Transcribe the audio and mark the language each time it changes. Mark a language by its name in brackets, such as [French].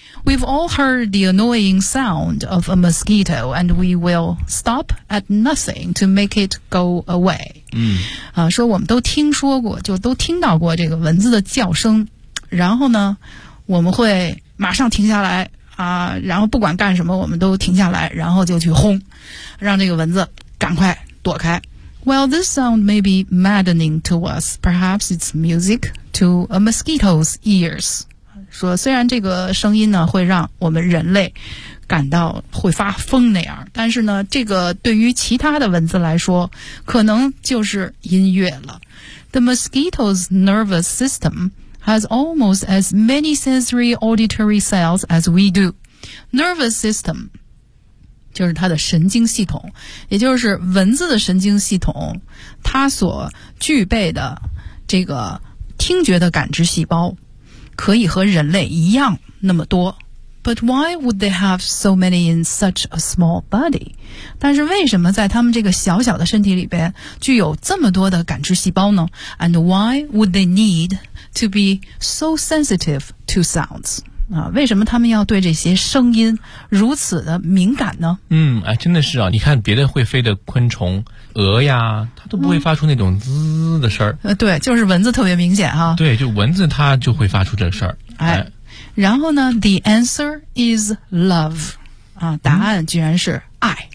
[English] We've all heard the annoying sound of a mosquito and we will stop at nothing to make it go away. 嗯， [Chinese] 啊，说我们都听说过，就都听到过这个蚊子的叫声，然后呢我们会马上停下来啊，然后不管干什么我们都停下来，然后就去轰，让这个蚊子赶快躲开。 [English] Well, this sound may be maddening to us. Perhaps it's music to a mosquito's ears. [Chinese] 说虽然这个声音呢会让我们人类感到会发疯那样，但是呢这个对于其他的蚊子来说可能就是音乐了。 [English] The mosquito's nervous system has almost as many sensory auditory cells as we do. Nervous system [Chinese] 就是它的神经系统，也就是蚊子的神经系统，它所具备的这个听觉的感知细胞可以和人类一样那么多。 [English] But why would they have so many in such a small body? [Chinese] 但是为什么在他们这个小小的身体里边具有这么多的感知细胞呢？ [English] And why would they need to be so sensitive to sounds? [Chinese] 啊，为什么他们要对这些声音如此的敏感呢？嗯，哎，真的是啊，你看别的会飞的昆虫，鹅呀，它都不会发出那种滋的声儿、对，就是蚊子特别明显哈、对，就蚊子它就会发出这声儿、哎。然后呢 ， [English] the answer is love， [Chinese] 啊，答案居然是爱、